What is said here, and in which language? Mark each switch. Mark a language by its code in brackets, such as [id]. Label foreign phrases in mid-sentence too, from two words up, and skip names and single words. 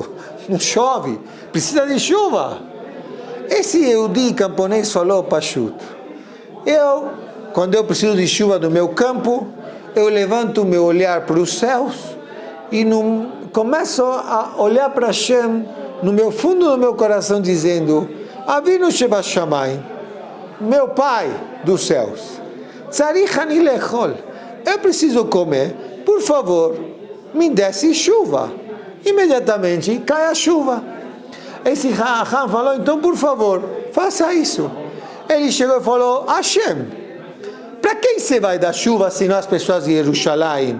[pt] Não chove, precisa de chuva. Esse Yehudi camponês falou, Pashut, quando eu preciso de chuva no meu campo, eu levanto o meu olhar para os céus e começo a olhar para Hashem no meu fundo do meu coração, dizendo, [he] אבינו שבשמים, [pt] meu Pai dos céus, [he] צריך אני לאכול, [pt] eu preciso comer, por favor, me desce chuva. Imediatamente cai a chuva. Esse Chacham falou, então por favor, faça isso. Ele chegou e falou, Hashem, para quem você vai dar chuva se não as pessoas de Jerusalém?